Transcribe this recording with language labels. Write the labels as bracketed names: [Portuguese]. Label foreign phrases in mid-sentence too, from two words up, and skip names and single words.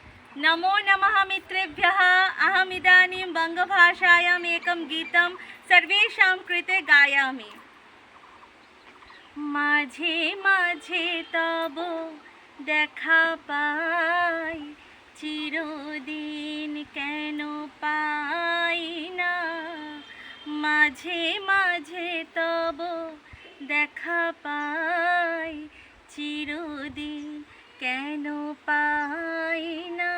[Sanskrit] नमो नमः मित्रेभ्यः। अहमिदानीं बङ्गभाषायाम् एकं गीतं सर्वेषां कृते गायामि। [Bangla] মাঝে মাঝে তব দেখা পাই, চিরদিন কেন পাই না। মাঝে মাঝে তব দেখা পাই, চিরদিন কেন পাই না।